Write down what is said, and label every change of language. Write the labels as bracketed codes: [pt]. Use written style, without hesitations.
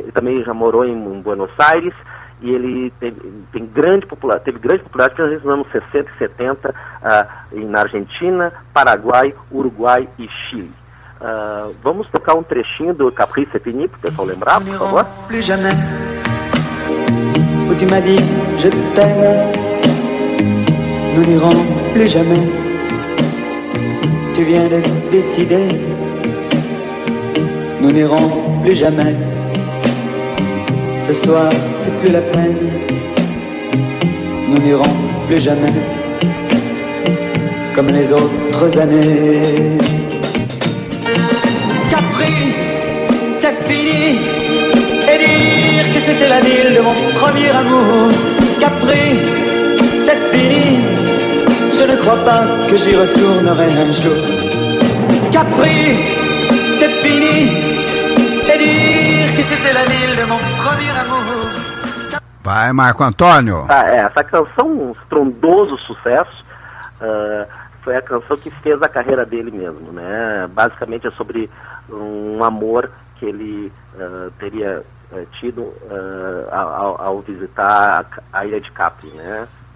[pt] Ele também já morou em Buenos Aires e ele teve grande popularidade nos anos 60 e 70 na Argentina, Paraguai, Uruguai e Chile. Vamos tocar um trechinho do Caprice et Fini, para o pessoal lembrar, por favor. [fr] Plus jamais, où tu m'as dit je t'aime. Nous n'irons plus jamais. Tu viens de décider. Nous n'irons plus jamais. Ce soir, c'est plus la peine. Nous n'irons plus jamais. Comme les autres années. Capri, c'est fini. Et dire que c'était la ville de mon premier amour. Capri, c'est fini. Je ne crois pas que j'y retournerai un jour. Capri, c'est fini. Et dire que c'était la ville de mon premier amour. [pt] Vai, Marco Antônio. Ah, essa canção, um estrondoso sucesso, foi a canção que fez a carreira dele mesmo, né? Basicamente é sobre um amor que ele teria tido ao visitar a ilha de Capri, né?